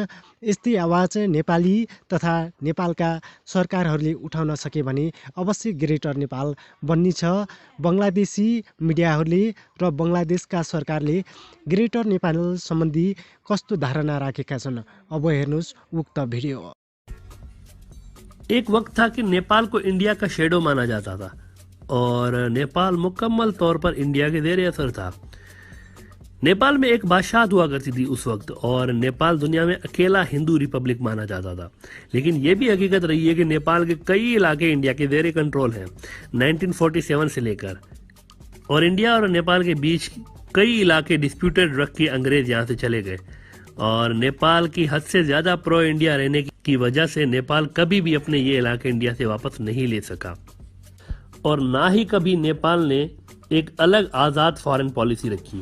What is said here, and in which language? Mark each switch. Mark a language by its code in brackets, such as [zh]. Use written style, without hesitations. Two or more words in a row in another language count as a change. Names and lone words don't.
[ne] यस्तै आवाज नेपाली तथा नेपालका सरकारहरूले उठाउन सके भने अवश्य ग्रेटर नेपाल बन्नेछ। बङ्गलादेशी मिडियाहरूले र बङ्गलादेशका सरकारले ग्रेटर नेपाल सम्बन्धी कस्तो धारणा राखेका छन्, अब हेर्नुहोस् उक्त भिडियो। [ur] ایک وقت تھا کہ نیپال کو انڈیا کا شیڈو مانا جاتا تھا اور نیپال مکمل طور پر انڈیا کے زیر اثر تھا. نیپال میں ایک بادشاہ ہوا کرتی تھی اس وقت اور نیپال دنیا میں اکیلا ہندو ریپبلک مانا جاتا تھا. لیکن یہ بھی حقیقت رہی ہے کہ نیپال کے کئی علاقے انڈیا کے زیر کنٹرول ہیں 1947 سے لے کر، اور انڈیا اور نیپال کے بیچ کئی علاقے ڈسپیوٹڈ رکھ کے انگریز یہاں سے چلے گئے اور نیپال کی حد سے زیادہ پرو انڈیا رہنے کی وجہ سے نیپال کبھی بھی اپنے یہ علاقے انڈیا سے واپس نہیں لے سکا اور نہ ہی کبھی نیپال نے ایک الگ آزاد [en] foreign policy [ur] रखी।